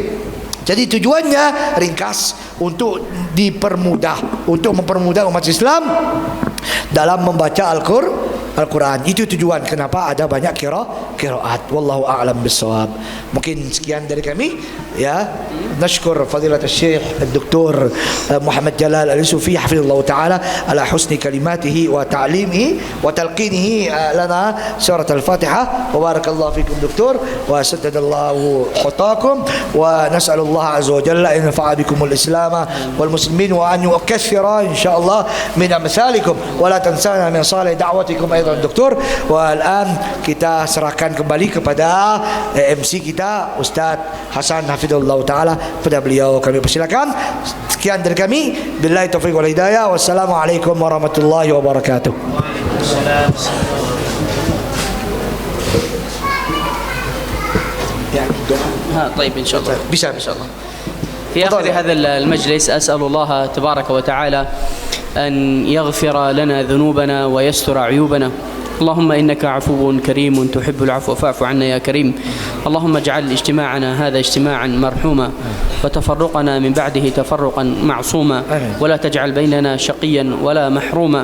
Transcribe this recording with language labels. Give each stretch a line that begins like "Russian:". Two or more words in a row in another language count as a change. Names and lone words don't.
Indonesian: Jadi tujuannya ringkas untuk mempermudah umat Islam dalam membaca Al-Quran. Itu tujuan kenapa ada banyak qiraat.
Arabic: والله أعلم بالصواب.
Indonesian: Mungkin sekian dari kami, ya.
Arabic: نشكر فضيلة
Indonesian: Syekh Dr.
Arabic: محمد جلال اليوسفي حفظه الله تعالى على حسن كلماته وتعليمه وتلقينه لنا سورة الفاتحة. وبارك الله فيكم دكتور. وسدد الله خطاكم، ونسأل الله عز وجل أن ينفع بكم الإسلام والمسلمين، وأن يكثر إن شاء الله من أمثالكم، ولا تنسنا من صالح دعواتكم أيضا دكتور. والآن
Indonesian: kita serahkan kembali kepada MC kita Ustaz Hasan hafizallahu taala, pada beliau kami persilakan. Sekian dari kami,
Arabic: بالله التوفيق والهداية, والسلام عليكم ورحمة الله وبركاته. وعليكم السلام. طيب إن شاء الله
Indonesian: bisa insyaallah.
Arabic: في آخر هذا المجلس أسأل الله تبارك وتعالى أن يغفر لنا ذنوبنا ويستر عيوبنا. اللهم إنك عفو كريم تحب العفو فاعف عنا يا كريم. اللهم اجعل اجتماعنا هذا اجتماعا مرحوما، وتفرقنا من بعده تفرقا معصوما، ولا تجعل بيننا شقيا ولا محروما.